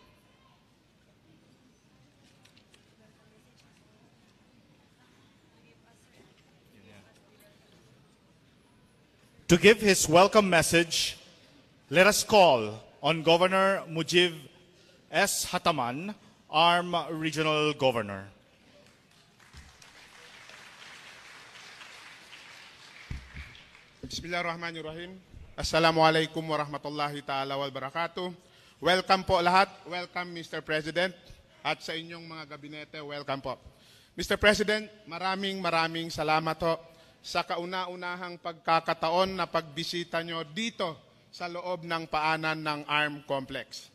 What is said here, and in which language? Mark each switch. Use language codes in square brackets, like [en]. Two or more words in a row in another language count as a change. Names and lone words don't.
[en] To give his welcome message, let us call on Governor Mujib S. Hataman, ARM Regional Governor. [ar] بسم الله الرحمن الرحيم. السلام عليكم ورحمة الله تعالى وبركاته. [en] Welcome [tl] po lahat. [en] Welcome Mr. [tl] President at sa inyong mga gabinete. [en] Welcome po. Mr. [tl] President, maraming salamat ho sa kauna-unahang pagkakataon na pagbisita nyo dito sa loob ng paanan ng ARM Complex.